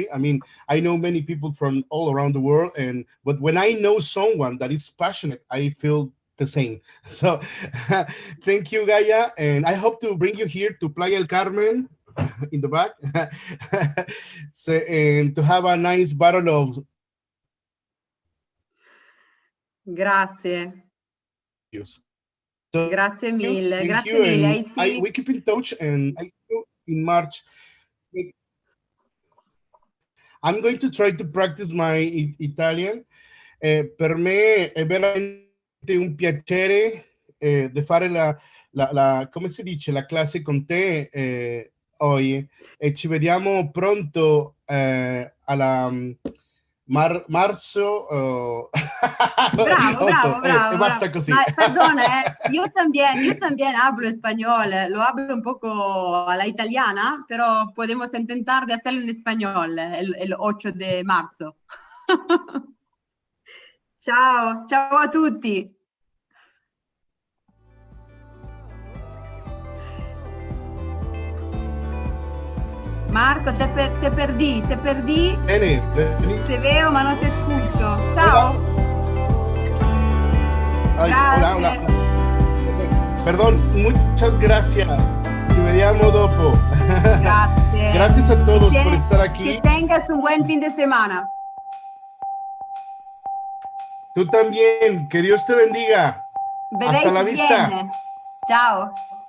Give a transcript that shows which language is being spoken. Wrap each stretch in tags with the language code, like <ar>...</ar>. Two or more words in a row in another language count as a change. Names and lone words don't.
<en>I mean, I know many people from all around the world, but when I know someone that is passionate, I feel the same. So thank you, Gaia. And I hope to bring you here to Playa del Carmen in the back so, and to have a nice bottle of.</en> <it>Grazie.</it> <en>So,</en> <it>grazie mille.</it> <en>We keep in touch, and I see in March. I'm going to try to practice my Italian.</en> <it>Per me è veramente un piacere di fare come si dice, la classe con te oggi, e ci vediamo pronto alla marzo. Bravo. E basta così.</it> <es>Perdona, yo también hablo español, lo hablo un poco a la italiana, pero podemos intentar de hacerlo en español el 8 de marzo.</es> <it>Ciao a tutti.</it> <es>Marco, te perdí.</es> <it>Bene.</it> <es>Te veo ma no te escucho. Ciao. Hola. Perdón, muchas gracias.</es> <it>Ci vediamo dopo. Grazie.</it> <es>Gracias a todos por estar aquí. Que tengas un buen fin de semana. Tú también. Que Dios te bendiga. Hasta la vista.</es> <it>Ciao.</it>